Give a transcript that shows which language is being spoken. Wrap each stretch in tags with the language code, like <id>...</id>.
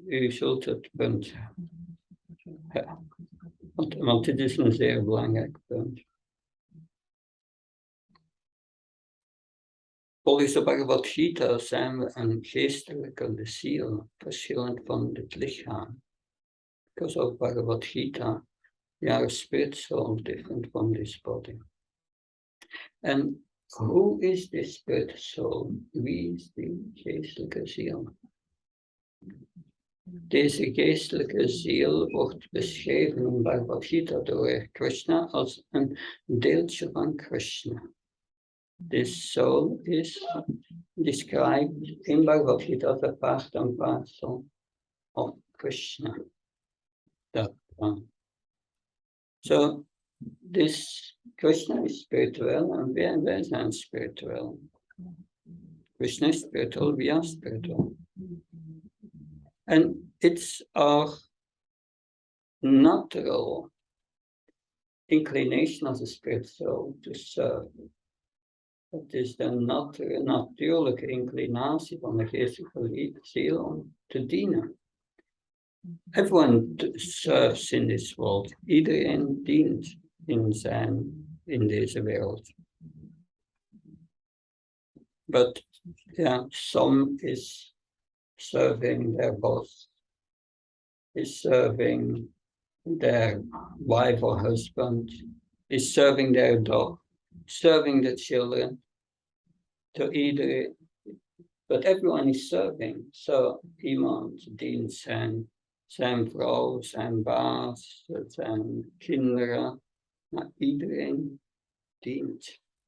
<nl>U zult het punt. Want dit is een zeer belangrijk punt. Volgens de Bhagavad Gita zijn we een geestelijke ziel, verschillend van het lichaam.</nl> <en>Because of Bhagavad Gita, we are a spirit soul different from this body. And who is this spirit soul?</en> <nl>Wie is die geestelijke ziel? Deze geestelijke ziel wordt beschreven in Bhagavad Gita door Krishna als een deeltje van Krishna.</nl> <en>This soul is described in Bhagavad Gita as a part and parcel of Krishna. So this Krishna is spiritual and</en> <nl>wij zijn</nl> <en>spiritual. Krishna is spiritual, we are spiritual. And it's our natural inclination as a spirit soul to serve.</en> <nl>Het is de natuurlijke inclinatie van de geestelijke ziel om te dienen.</nl> <en>Everyone serves in this world.</en> <nl>Iedereen dient in zijn in deze wereld.</nl> <en>But yeah, some is serving their boss, is serving their wife or husband, is serving their dog, serving the children, to either, but everyone is serving.</en> <nl>So iemand dient zijn vrouw, zijn baas, zijn kinderen, maar iedereen dient.</nl>